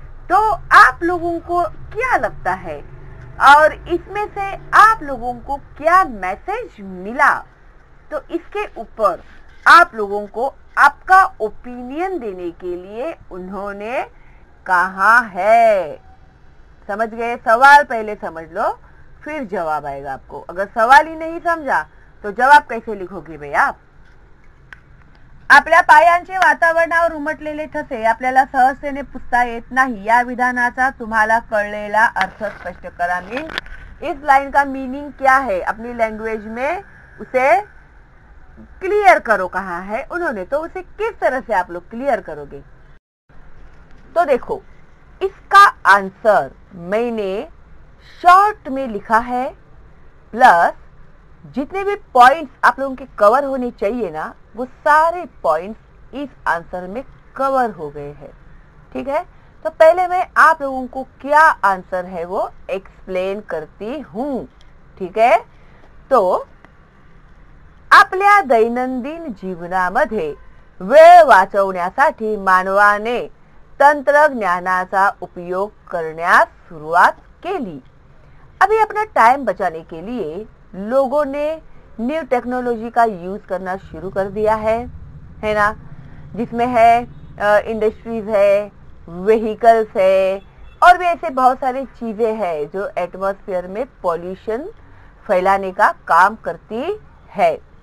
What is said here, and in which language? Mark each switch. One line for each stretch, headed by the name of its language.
Hindi: तो आप लोगों को क्या लगता है और इसमें से आप लोगों को क्या मैसेज मिला, तो इसके ऊपर आप लोगों को आपका ओपिनियन देने के लिए उन्होंने कहा है। समझ गए? सवाल पहले समझ लो फिर जवाब आएगा आपको। अगर सवाल ही नहीं समझा तो जवाब कैसे लिखोगे भाई आप?
Marathi: आपल्या पायांचे वातावरणावर उमटलेले ठसे आपल्याला सहजतेने पुसता येत नाही या विधानाचा तुम्हाला कळलेला अर्थ स्पष्ट करा।
Hindi: मीन्स इस लाइन का मीनिंग क्या है अपनी लैंग्वेज में उसे क्लियर करो। कहा है उन्होंने, तो उसे किस तरह से आप लोग क्लियर करोगे? तो देखो, इसका आंसर मैंने शॉर्ट में लिखा है, प्लस जितने भी पॉइंट्स आप लोगों के कवर होने चाहिए ना, वो सारे पॉइंट्स इस आंसर में कवर हो गए हैं। ठीक है, तो पहले मैं आप लोगों को क्या आंसर है वो एक्सप्लेन करती हूँ।
Marathi: ठीक है, तो आपल्या दैनंदिन जीवनामध्ये वेळ वाचवण्यासाठी मानवाने तंत्रज्ञानाचा उपयोग करण्यास सुरुवात केली।
Hindi: अभी अपना टाइम बचाने के लिए लोगों ने न्यू टेक्नोलॉजी का यूज करना शुरू कर दिया है ना, जिसमें है इंडस्ट्रीज है, व्हीकल्स है और भी ऐसे बहुत सारी चीजें हैं जो एटमॉस्फेयर में पॉल्यूशन फैलाने का काम करती है।